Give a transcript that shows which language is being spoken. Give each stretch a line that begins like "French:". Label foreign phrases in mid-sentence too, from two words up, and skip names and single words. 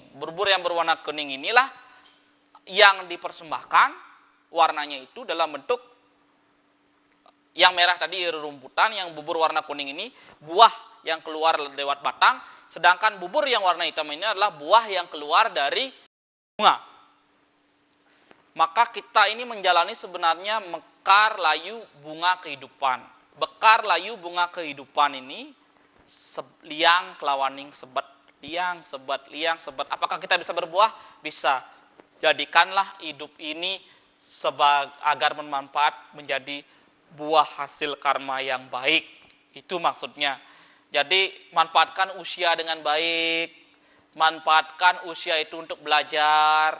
Indonesian: Bubur yang berwarna kuning inilah yang dipersembahkan, warnanya itu dalam bentuk yang merah tadi rumputan, yang bubur warna kuning ini buah yang keluar lewat batang, sedangkan bubur yang warna hitam ini adalah buah yang keluar dari bunga. Maka kita ini menjalani sebenarnya mekar layu bunga kehidupan. Bekar layu bunga kehidupan ini
Balinese: liang kelawaning sebet, liang sebet.
Indonesian: Apakah kita bisa berbuah? Bisa. Jadikanlah hidup ini agar bermanfaat menjadi buah hasil karma yang baik. Itu maksudnya. Jadi manfaatkan usia dengan baik. Manfaatkan usia itu untuk belajar.